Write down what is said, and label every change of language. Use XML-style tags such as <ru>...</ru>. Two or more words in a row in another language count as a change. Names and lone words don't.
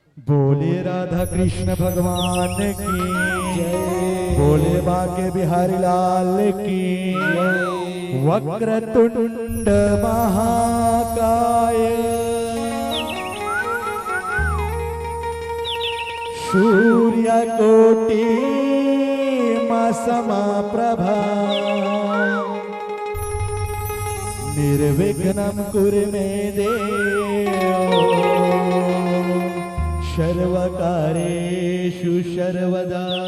<hi>बोले राधा कृष्ण भगवान की जय, बोले बाके बिहारी लाल की जय।</hi> <sa>वक्रतुंड महाकाय सूर्यकोटि समप्रभा निर्विघ्नं कुरु मे देव सर्वकारेषु सर्वदा।</sa>